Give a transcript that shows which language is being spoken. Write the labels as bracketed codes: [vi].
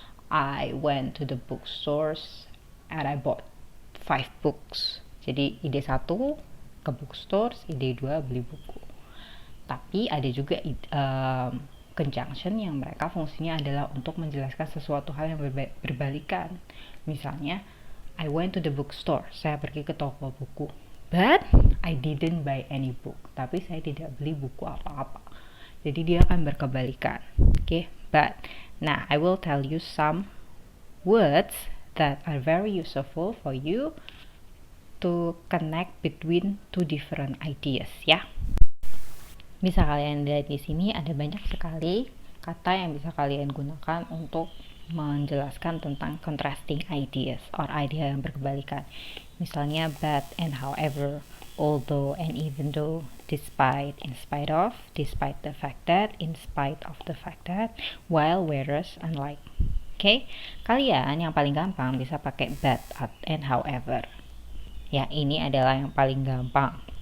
[en] I went to the bookstores and I bought 5 books. [id] Jadi ide 1 ke bookstores, ide 2 beli buku. Tapi ada juga conjunction yang mereka fungsinya adalah untuk menjelaskan sesuatu hal yang berbalikan. Misalnya, [en] I went to the bookstore, [id] saya pergi ke toko buku. [en] But I didn't buy any book. [id] Tapi saya tidak beli buku apa-apa. Jadi dia akan berkebalikan. [en] Okay? But now I will tell you some words that are very useful for you to connect between 2 different ideas ya. [id] Bisa kalian lihat di sini ada banyak sekali kata yang bisa kalian gunakan untuk menjelaskan tentang [en] contrasting ideas [id] or idea yang berkebalikan. [en] Misalnya but and however, although and even though, despite, in spite of, despite the fact that, in spite of the fact that, while, whereas, unlike. [id] Oke, kalian yang paling gampang bisa pakai but and however. Ya, ini adalah yang paling gampang.